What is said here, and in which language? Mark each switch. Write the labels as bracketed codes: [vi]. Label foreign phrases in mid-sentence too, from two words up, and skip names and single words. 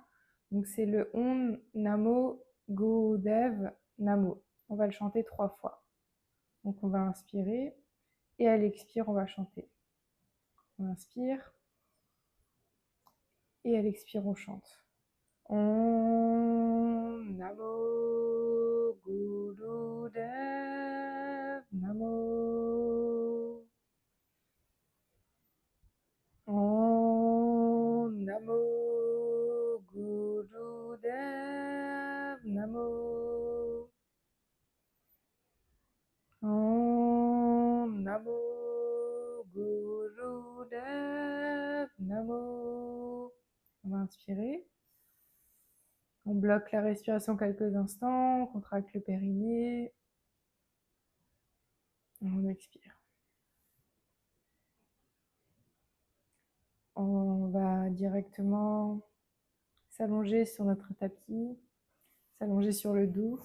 [fr] Donc c'est le [sa] Om Namo Gurudev Namo. [fr] On va le chanter 3 fois. Donc on va inspirer et à l'expire, on va chanter. On inspire et à l'expire, on chante. [sa] Om Namo Gurudev Namo. Om Namo Gurudev Namo. Om Namo Gurudev Namo. [fr] On va inspirer. On bloque la respiration quelques instants, on contracte le périnée. On expire. On va directement s'allonger sur notre tapis, s'allonger sur le dos.